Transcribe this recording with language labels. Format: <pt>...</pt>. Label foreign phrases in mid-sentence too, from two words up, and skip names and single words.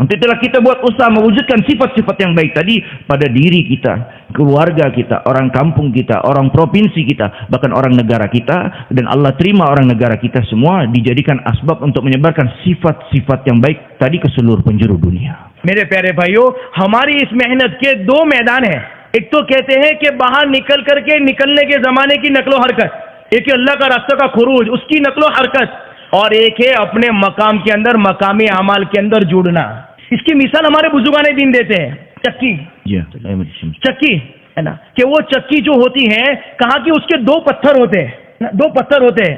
<id>Untuk itulah kita buat usaha mewujudkan sifat-sifat yang baik tadi pada diri kita, keluarga kita, orang kampung kita, orang provinsi kita, bahkan orang negara kita. Dan Allah terima orang negara kita semua dijadikan asbab untuk menyebarkan sifat-sifat yang baik tadi ke seluruh penjuru dunia.</id> <hi>मेरे प्यारे भाइयों, हमारी इस मेहनत के दो मैदान हैं। एक तो कहते हैं कि बाहर निकल करके निकलने के जमाने की नकलो हरकत, एक है अल्लाह का रास्ता का खुरूज, उसकी नकलो हरकत, और एक है अपने मकाम के अंदर मकामी अमाल के अंदर जुड़ना। इसकी मिसाल हमारे बुजुर्गाने दिन देते हैं, चक्की चक्की है ना, कि वो चक्की जो होती है, कहा कि उसके दो पत्थर होते हैं, दो पत्थर होते हैं।</hi>